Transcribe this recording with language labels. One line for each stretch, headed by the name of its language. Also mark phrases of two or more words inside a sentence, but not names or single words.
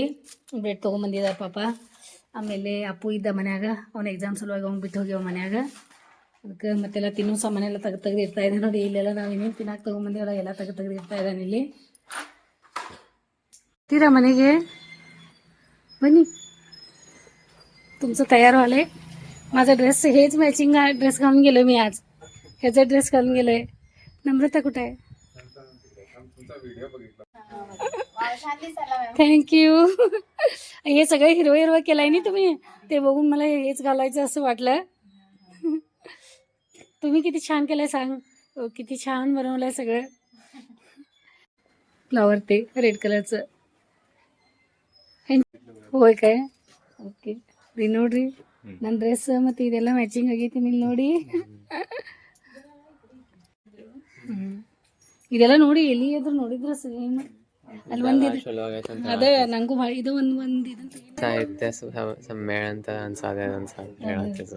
Kannada: ಬ್ರೆಡ್ ತೊಗೊಂಬಂದಿದ್ದಾರೆ ಪಾಪ. ಆಮೇಲೆ ಅಪ್ಪು ಇದ್ದ ಮನ್ಯಾಗ. ಅವ್ನ ಎಕ್ಸಾಮ್ ಸಲುವಾಗಿ ಅವ್ನು ಬಿಟ್ಟು ಹೋಗ್ಯಾವ ಮನ್ಯಾಗ. ಅದಕ್ಕೆ ಮತ್ತೆಲ್ಲ ತಿನ್ನೋ ಸಾಮಾನೆಲ್ಲ ತೆಗೆದು ಇರ್ತಾ ಇದೆ ನೋಡಿ. ಇಲ್ಲೆಲ್ಲ ನಾವು ಇನ್ನೇನು ತಿನ್ನಕ್ಕೆ ತೊಗೊಂಬಂದಿವಲ್ಲ ಎಲ್ಲ ತೆಗೆದು ಇರ್ತಾ ಇದ್ದಾನೆ ಇಲ್ಲಿ. ತೀರಾ ಮನೆಗೆ
Marathi: बनी तुमचं तयार व्हायलंय. माझा ड्रेस हेच
English: matching dress
Marathi: घालून गेलोय मी आज. ह्याचा ड्रेस घालून गेलोय. नम्रता कुठे आहे? थँक्यू. हे सगळं हिरवं हिरवं केलंय नी तुम्ही. ते बघून मला हेच घालायचं असं वाटलं. तुम्ही किती छान केलंय सांग. किती छान बनवलंय सगळं. फ्लावर ते रेड कलरचं. होय काय?
Kannada: ಓಕೆ ರೀ. ನೋಡ್ರಿ ನನ್ನ ಡ್ರೆಸ್ ಮತ್ತು ಇದೆಲ್ಲ ಮ್ಯಾಚಿಂಗ್ ಆಗೈತಿ ಇಲ್ಲಿ ನೋಡಿ. ಇದೆಲ್ಲ ನೋಡಿ ಎಲ್ಲಿ ಎದ್ರು ನೋಡಿದ್ರೆ ಸೇಮ್. ಅಲ್ಲಿ ಒಂದಿದೆ ಅದೇ ನಂಗೂ ಭಾಳ ಇದು ಒಂದು ಇದು ಸಾಹಿತ್ಯ ಸಮ್ಮೇಳನ ಅಂತ ಅನ್ಸಾದೆ ಹೇಳತ್ತಿದ್ದು.